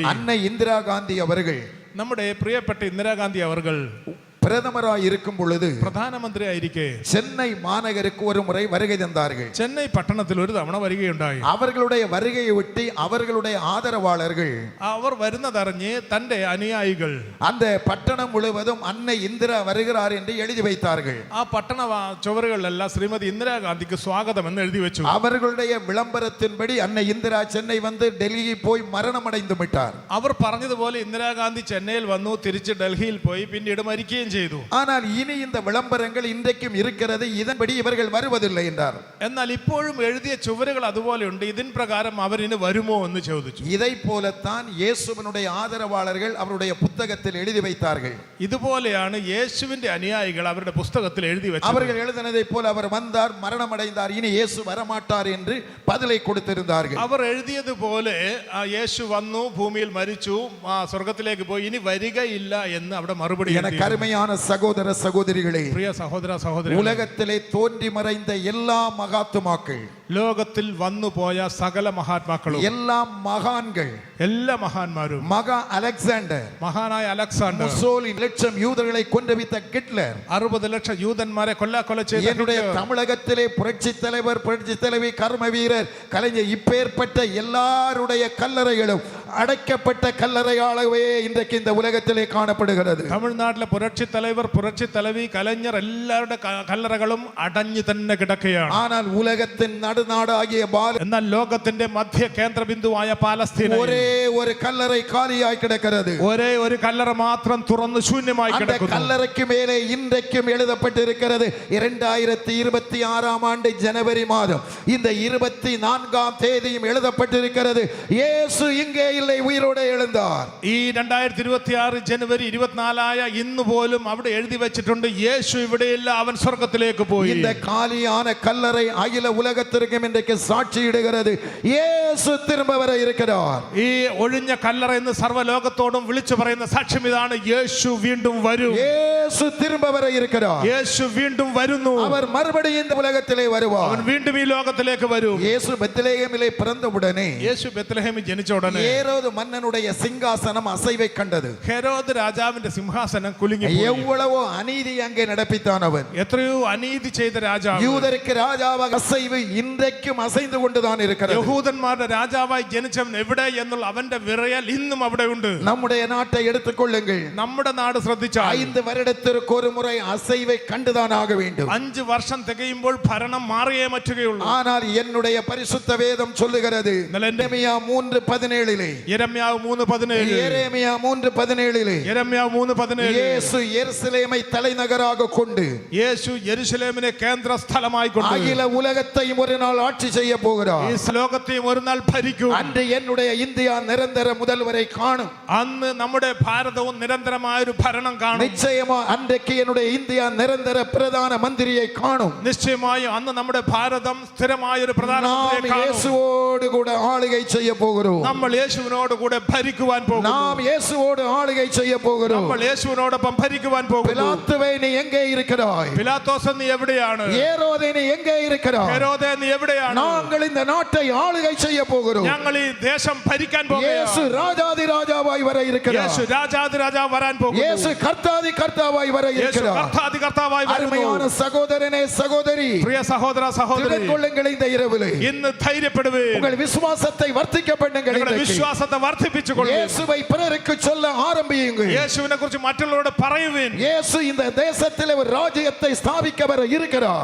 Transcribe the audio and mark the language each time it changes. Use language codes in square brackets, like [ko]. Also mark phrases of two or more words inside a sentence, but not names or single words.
[ta] அன்னை இந்திரா காந்தி அவர்கள் [ml] നമ്മുടെ പ്രിയപ്പെട്ട ഇന്ദിരാഗാന്ധി അവർ [ta] பிரதமராய் இருக்கும் பொழுது [ml] പ്രധാനമന്ത്രി ആയിരിക്കെ [ta] சென்னை மாநகருக்கு ஒரு முறை வருகை தந்தார்கள். [ml] ചെന്നൈ പട്ടണത്തിൽ ഒരു തവണ വരികയുണ്ടായി. [ta] அவர்களுடைய வருகையை ஒட்டி அவர்களுடைய ஆதரவாளர்கள், [ml] അവർ വരുന്നതറിഞ്ഞ് തന്റെ അനുയായികൾ [ta] அந்த பட்டணம் முழுவதும் அன்னை இந்திரா வருகிறார் என்று எழுதி வைத்தார்கள். [ml] ആ പട്ടണ ചുവരുകളിലെല്ലാം ശ്രീമതി ഇന്ദിരാഗാന്ധിക്ക് സ്വാഗതം എന്ന് എഴുതി വെച്ചു. [ta] அவர்களுடைய விளம்பரத்தின்படி அன்னை இந்திரா சென்னை வந்து டெல்லியை போய் மரணம் அடைந்து விட்டார். [ml] അവർ പറഞ്ഞതുപോലെ ഇന്ദിരാഗാന്ധി ചെന്നൈയിൽ വന്നു, തിരിച്ച് ഡൽഹിയിൽ പോയി, പിന്നീട് മരിക്കുകയും ചെയ്തു. [ta] ஆனால் இனி இந்த விளம்பரங்கள் இன்றைக்கும் இருக்கிறது, இதன்படி இவர்கள் வருவதில்லை என்றார். [ml] എന്നാൽ ഇപ്പോഴും എഴുതിയ ചുവരുകൾ അതുപോലെയുണ്ട്, ഇതിൻ പ്രകാരം അവരിന് വരുമോ എന്ന് ചോദിച്ചു. [ta] இதை போலத்தான் இயேசுவினுடைய ஆதரவாளர்கள் அவருடைய புத்தகத்தில் எழுதி வைத்தார்கள். [ml] ഇതുപോലെയാണ് യേശുവിന്റെ അനുയായികൾ അവരുടെ പുസ്തകത്തിൽ എഴുതി വെച്ചത്. [ta] அவர்கள் எழுதினதை போல அவர் வந்தார், மரணம் அடைந்தார், இனி இயேசு வரமாட்டார் என்று பதிலை கொடுத்திருந்தார்கள். [ml] അവർ എഴുതിയതുപോലെ യേശു വന്നു, ഭൂമിയിൽ മരിച്ചു, സ്വർഗത്തിലേക്ക് പോയി, ഇനി വരികയില്ല എന്ന് അവിടെ മറുപടി. [ta] எனக்கு அருமையான சகோதர சகோதரிகளே, [ml] പ്രിയ സഹോദര സഹോദരി, [ta] உலகத்திலே தோன்றி மறைந்த எல்லா மகாத்துமாக்கள், [ml] ലോകത്തിൽ വന്നുപോയ സകല മഹാത്മാക്കളും, [ta] எல்லா மகான்கள், [ml] എല്ലാ മഹാന്മാരും, [ta] மகா அலெக்சாண்டர், [ml] മഹാനായ അലക്സാണ്ടർ, [ta] முசோலினி, லட்சம் யூதர்களை கொன்றவித்த ஹிட்லர், [ml] 60 ലക്ഷം യൂതന്മാരെ കൊല ചെയ്ത [ta] என்னுடைய தமிழகத்திலே புரட்சி தலைவர், புரட்சி தலைவி, கர்ம வீரர், கலைஞர், இப்பேற்பட்ட எல்லாருடைய கல்லறைகளும் அடைக்கப்பட்ட கல்லறையாகவே இன்றைக்கு இந்த உலகத்திலே காணப்படுகிறது. [ml] തമിഴ്നാട്ടിലെ പുരട്சி தலைவர், പുരട്சி தலைவி, കലഞ്ഞർ എല്ലാവരുടെ കല്ലറകളും അടഞ്ഞു തന്നെ കിടക്കുകയാണ്. [ta] ஆனால் உலகத்தின் நடுநாடாகிய [ml] എന്നാൽ ലോകത്തിന്റെ മധ്യ കേന്ദ്ര ബിന്ദുവായ പാലസ്തീൻ [ta] ஒரே ஒரு கல்லறை காலியாய் கிடக்கிறது. [ml] ഒരേ ഒരു കല്ലറ മാത്രം തുറന്ന് ശൂന്യമായി [ta] அந்த [ml] കിടക്കുന്നു. [ta] கல்லறைக்கு மேலே இன்றைக்கும் எழுதப்பட்டிருக்கிறது, 2026 ஆண்டு ஜனவரி மாதம் இந்த 24ஆம் தேதியும் எழுதப்பட்டிருக்கிறது, இயேசு இங்கே இல்லை, உயிரோடு எழுந்தார். [ml] ഈ 2026 ജനുവരി 24 ഇന്ന് പോലും അവിടെ എഴുതി വെച്ചിട്ടുണ്ട്, യേശു ഇവിടെയില്ല, അവൻ സ്വർഗത്തിലേക്ക് പോയി. [ta] இந்த காலியான கல்லறை அகில உலகத்திற்கும் இன்றைக்கு சாட்சியிடுகிறது, இயேசு திரும்ப வர இருக்கிறார். [ml] ഈ ഒഴിഞ്ഞ കല്ലറ എന്ന് സർവ്വലോകത്തോടും വിളിച്ചു പറയുന്ന സാക്ഷ്യം ഇതാണ്, യേശു വീണ്ടും വരും. [ta] இயேசு திரும்ப வர இருக்கிறார். [ml] യേശു വീണ്ടും വരുന്നു. [ta] அவர் மறுபடியும் இந்த உலகத்திலே வருவார். [ml] അവൻ വീണ്ടും ഈ ലോകത്തിലേക്ക് വരും. [ta] இயேசு பெத்லகேமிலே பிறந்த உடனே [ml] യേശു ബെത്ലഹേമിൽ ജനിച്ച ഉടനെ [ta] ஏரோது மன்னனுடைய சிங்காசனம் அசைவை கண்டது. [ml] ഹെരോദ് രാജാവിന്റെ സിംഹാസനം കുലുങ്ങി. [ta] எவ்வளவோ அநீதி அங்கே நடப்பித்தான் அவன். [ml] എത്രയോ അനീതി ചെയ്ത രാജാവ്. [ta] யூதருக்கு ராஜாவாக அசைவு இன்றைக்கும் அசைந்து கொண்டுதான் இருக்கிறது. [ml] യഹൂദന്മാരുടെ രാജാവായി ജനിച്ചവൻ എവിടെ എന്നുള്ള അവന്റെ വിറയൽ ഇന്നും അവിടെ ഉണ്ട്. [ta] நம்முடைய நாட்டை எடுத்துக்கொள்ளுங்கள், [ml] നമ്മുടെ നാട് ശ്രദ്ധിച്ചാൽ [ta] 5 வருடத்திற்கு ஒரு முறை அசைவை கண்டுதான் ஆக வேண்டும். [ml] 5 വർഷം തികയുമ്പോൾ ഭരണം മാറിയേ പറ്റുകയുള്ളൂ. [ta] ஆனால் என்னுடைய பரிசுத்த வேதம் சொல்லுகிறது, எரேமியா 3:17 [ml] യെരമ്യാവ് 3:17 [ta] எரேமியா 3:17 [ml] യെരമ്യാവ് 3:17 [ta] இயேசு எருசலேமை தலைநகராக கொண்டு [ml] യേശു യെരുശലേമിനെ കേന്ദ്ര സ്ഥലമായി കൊണ്ട് [ta] அகில உலகத்தையும் ஒரு நாள் ஆட்சி செய்ய போகிறார். [ml] ഈ ലോകത്തെയും ഒരു നാൾ ഭരിക്കും. [ta] அன்று என்னுடைய இந்தியா நிரந்தர முதல்வரை காணும். [ml] അന്ന് നമ്മുടെ ഭാരതവും നിരന്തരമായ ഒരു ഭരണം കാണും. [ta] நிச்சயமா அன்றைக்கு என்னுடைய இந்தியா நிரந்தர பிரதான மந்திரியை காணும். [ml] നിശ്ചയമായും അന്ന് നമ്മുടെ ഭാരതം സ്ഥിരമായ ഒരു [ta] நாம் [ml] പ്രധാനമന്ത്രിയെ കാണും. [ta] இயேசுவோடு கூட ஆளுகை செய்ய போகிறோம். [ml] നമ്മൾ യേശുവിനോട് കൂടെ ഭരിക്കുവാൻ പോകുന്നു. [ta] நாம் இயேசுவோடு ஆளுகை செய்ய போகிறோம். [ml] നമ്മൾ യേശുവിനോടൊപ്പം ഭരിക്കുവാൻ പോകുന്നു. [ta] பிலாத்துவே நீ எங்கே இருக்கிறாய்? [ml] പിലാത്തോസ് നീ എവിടെയാണ്? [ta] ஏரோதே நீ எங்கே இருக்கிறாய்? [ml] ഹെരോദേ നീ എവിടെയാണ്? [ta] நாங்கள் இந்த நாட்டை ஆளுகை செய்ய போகிறோம். [ml] ഞങ്ങൾ ഈ ദേശം ഭരിക്കാൻ இயேசு പോകുന്നു. [ta] ராஜாதி ராஜாவாய் வர இருக்கிறார். [ml] യേശു രാജാതി രാജാവ് വരാൻ പോകുന്നു. [ta] இயேசு கர்த்தாதி கர்த்தாவாய் வர യേശു இருக்கிறார். [ml] കർത്താതി കർത്താവായി [ta] அருமையான [ml] വരുന്നു. [ta] சகோதரனே சகோதரி, [ml] പ്രിയ സഹോദര സഹോദരി, [ta] திடன்கொள்ளுங்கள் இந்த இரவிலே. [ml] ഇന്ന് ധൈര്യപ്പെടുവേ. [ta] உங்கள் விசுவாசத்தை வர்த்திக்க பண்ணுங்கள். [ml] നിങ്ങളുടെ [ta] இன்றைக்கு [ml] വിശ്വാസത്തെ വർദ്ധിപ്പിച്ചുകൊള്ളു. [ta] இயேசுவை பிறருக்கு சொல்ல ஆரம்பியுங்கள். [ml] യേശുവിനെ കുറിച്ച് മറ്റുള്ളവരോട് പറയുവിൻ. [ta] இயேசு இந்த தேசத்திலே ஒரு ராஜ்யத்தை ஸ்தாபிக்க வர இருக்கிறார்.